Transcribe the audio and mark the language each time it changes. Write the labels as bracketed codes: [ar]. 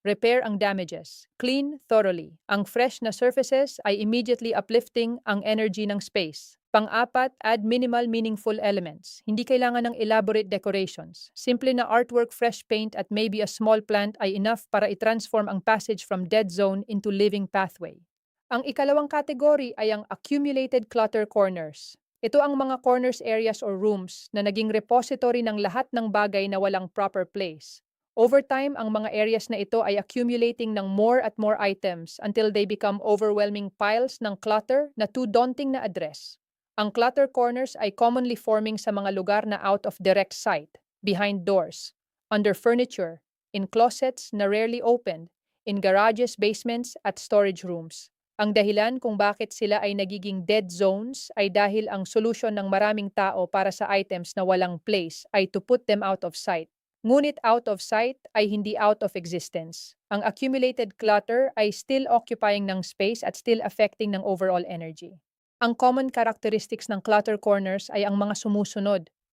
[en] Repair ang damages. Clean thoroughly. Ang fresh na surfaces ay immediately uplifting ang energy ng space. Pang-apat, add minimal meaningful elements. Hindi kailangan ng elaborate decorations. Simple na artwork, fresh paint at maybe a small plant ay enough para i-transform ang passage from dead zone into living pathway. [tl] Ang ikalawang kategory ay ang accumulated clutter corners. Ito ang mga corners areas or rooms na naging repository ng lahat ng bagay na walang proper place. [en] Over time, ang mga areas na ito ay accumulating ng more at more items until they become overwhelming piles ng clutter na too daunting na address. Ang clutter corners ay commonly forming sa mga lugar na out of direct sight, behind doors, under furniture, in closets na rarely opened, in garages, basements at storage rooms. [tl] Ang dahilan kung bakit sila ay nagiging dead zones ay dahil ang solusyon ng maraming tao para sa items na walang place ay [en] to put them out of sight. Ngunit out of sight ay hindi out of existence. Ang accumulated clutter ay still occupying ng space at still affecting ng overall energy. [tl] Ang common characteristics ng clutter corners ay ang mga sumusunod.